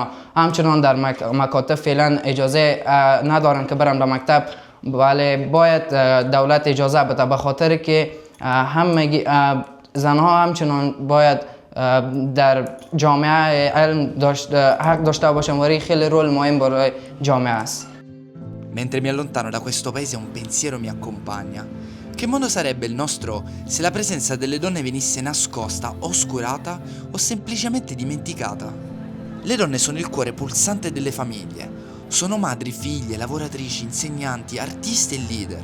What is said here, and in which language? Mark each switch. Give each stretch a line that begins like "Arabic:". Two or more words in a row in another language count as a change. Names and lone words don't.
Persian: همچنان در مکاتب فعلا اجازه ندارن که برن به مکتب، ولی باید دولت اجازه بده به خاطر که همگی زنها همچنان باید در جامعه علم حق داشته باشن و خیلی رول مهم برای جامعه است.
Italian: Mentre mi allontano da questo paese un pensiero mi accompagna. Che mondo sarebbe il nostro se la presenza delle donne venisse nascosta, oscurata o semplicemente dimenticata? Le donne sono il cuore pulsante delle famiglie. Sono madri, figlie, lavoratrici, insegnanti, artiste e leader.